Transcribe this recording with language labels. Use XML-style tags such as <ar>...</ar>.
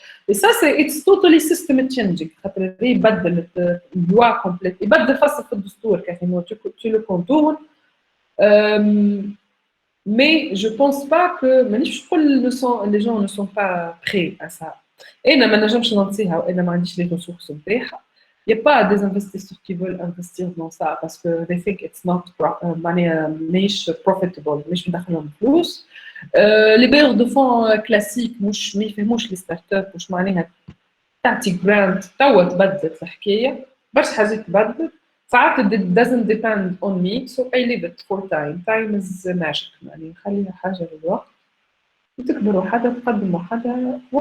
<fr>et ça c'est</fr> <en>it's totally system changing</en> <ar>خاطر يبدل اللوا كومبليت يبدل فصل في الدستور كانه</ar> <fr>tu le contournes mais je pense pas que</fr> <ar>مانيش نقول</ar> <fr>les gens ne sont pas prêts à ça</fr> <ar>انا ما نجمش ننصيها وانا ما عنديش لي ريسورس نتاعها</ar> <fr>Il n'y a pas des investisseurs qui veulent investir dans ça parce que</fr> <en>they think it's not</en> <ar>مش profitable, مش مدخلهم فلوس.</ar> <fr>Les bailleurs de fonds classiques</fr> <ar>مش ما يفهموش les startups مش معناها تعطي grant توا تبدلت الحكاية برشا حاجات تبدلت ساعات</ar> <en>it doesn't depend on me so I leave it for time is magic</en> <ar>يعني نخليها حاجة للوقت وتكبر وحدها تقدم وحدها</ar>